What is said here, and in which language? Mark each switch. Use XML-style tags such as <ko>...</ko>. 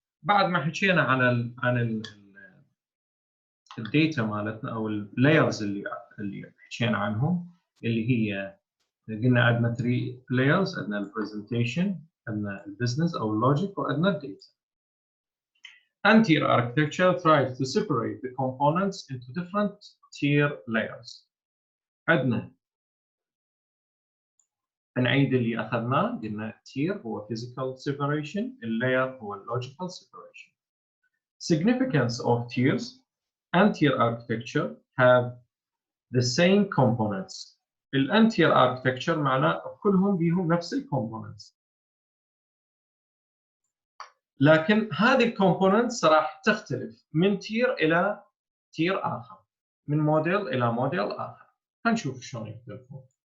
<ar>بعد ما حكينا عن الداتا مالتنا او اللايرز اللي حكينا عنهم، اللي هي قلنا عندنا 3 لايرز، عندنا البرزنتيشن، عندنا البزنس او اللوجيك، وعندنا الداتا.</ar> <en>Antier architecture tries to separate the components into different tier layers.</en> <ar>عندنا نعيد اللي أخذناه، قلنا tier هو physical separation، layer هو logical separation.</ar> <en>Significance of tiers and tier architecture have the same components.</en> <ar>الانتير architecture معناه كلهم بيهم نفس الكومبوننتس، لكن هذه الكومبوننتس راح تختلف من تير الى تير اخر، من موديل الى موديل اخر. هنشوف شلون يختلفون.</ar>